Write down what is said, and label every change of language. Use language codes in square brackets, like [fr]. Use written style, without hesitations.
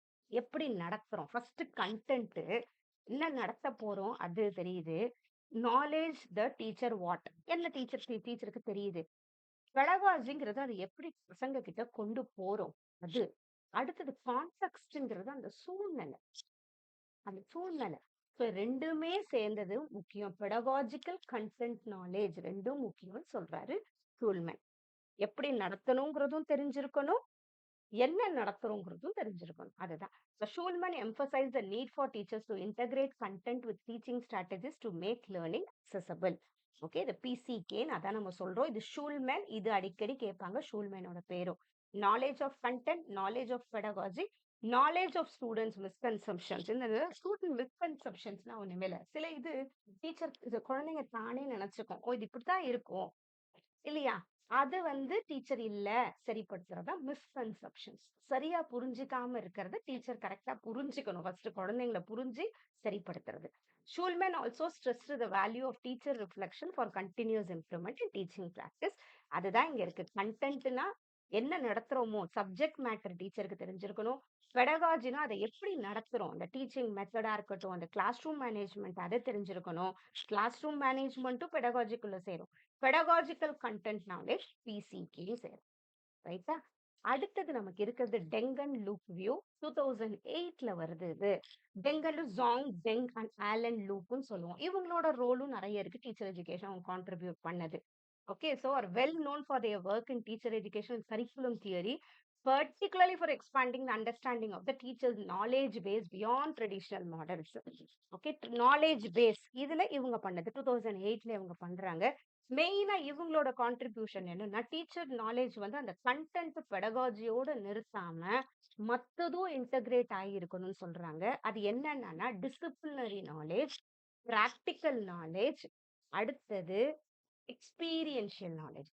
[ta] எப்படி நடத்துறோம், first content என்ன நடத்த போறோம் அது தெரியுது, நாலேஜ் த டீச்சர் வாட் என்ன டீச்சருக்கு தெரியுது, பெடகாஜிங்கிறது அது எப்படி பசங்க கிட்ட கொண்டு போறோம் அது. அடுத்தது கான்டெக்ஸ்ட்ங்கிறது அந்த சூழ்நிலை, அந்த சூழ்நிலை ஸோ 2மே சேர்ந்தது முக்கியம். பெடகாஜிக்கல் கன்டென்ட் நாலேஜ் 2ம் முக்கியம்னு சொல்றாரு ஷூல்மேன். எப்படி நடத்தணுங்கிறதும் தெரிஞ்சிருக்கணும். என்ன நடத்துறோங்கிறதும் தெரிஞ்சிருக்கணும். அதுதான். [en] So Schulman emphasized the need for teachers to integrate content with teaching strategies to make learning accessible. [ta] Okay, இது பிசிகேன்னு அதான் நம்ம சொல்றோம். இது ஷூல்மேன். இது அடிக்கடி கேட்பாங்க ஷூல்மேனோட பேரும். [en] Knowledge of content, knowledge of pedagogy, knowledge of students misconceptions. [ta] இந்த ஸ்டூடெண்ட் மிஸ்கன்செப்ஷன்ஸ்னா ஒண்ணுமே இல்லை. சில இது டீச்சர் இது குழந்தைங்க தானே நினைச்சுக்கும். ஓ, இது இப்படித்தான் இருக்கும் இல்லையா? அது வந்து டீச்சர் இல்ல சரிப்படுத்துறதா மிஸ்கன்செப்ஷன்ஸ். சரியா புரிஞ்சுக்காம இருக்கிறத டீச்சர் கரெக்டா புரிஞ்சுக்கணும். ஃபர்ஸ்ட் குழந்தைங்கள புரிஞ்சு சரிப்படுத்துறது. [en] Shulman also stressed the value of teacher reflection for continuous improvement in teaching practice. [ta] அதுதான் இங்க இருக்கு. கண்டென்ட்னா என்ன நடத்துறோமோ சப்ஜெக்ட் மேட்டர் டீச்சருக்கு தெரிஞ்சிருக்கணும். பெடகாஜினா அதை எப்படி நடத்துறோம், அந்த டீச்சிங் மெத்தடா இருக்கட்டும், அந்த கிளாஸ் ரூம் மேனேஜ்மெண்ட் அதை தெரிஞ்சிருக்கணும். கிளாஸ் ரூம் மேனேஜ்மெண்ட்டும் பெடகாஜிக்குள்ள சேரும். பெடகாஜிக்கல் கண்டென்ட் நாலேஜ் பிசிக்கு சேரும். ரைட்டா? அடுத்தது நமக்கு இருக்கிறது டெங்கன் லூப் வியூ. 2008ல வருது இது. டெங்கன் ஜாங் டெங் அண்ட் ஆலன் லூப்னு சொல்லுவோம். இவங்களோட ரோலும் நிறைய இருக்கு டீச்சர் எஜுகேஷன் அவங்க கான்ட்ரிபியூட் பண்ணது. [en] Okay, so are well known for their work in teacher education curriculum theory, particularly for expanding the understanding of the teacher's knowledge base beyond traditional models. [ta] Okay, knowledge base இதுல இவங்க பண்ணது 2008ல இவங்க பண்றாங்க. மெயினா இவங்களோட contribution என்னன்னா teacher knowledge வந்து அந்த கண்டென்ட் பெடகாஜியோட நிறுத்தாம மத்ததும் இன்டகிரேட் ஆகியிருக்கணும்னு சொல்றாங்க. அது என்னன்னா டிசிப்ளினரி நாலேஜ், பிராக்டிக்கல் நாலேஜ், அடுத்தது எக்ஸ்பீரியன்ஷியல் நாலேஜ்.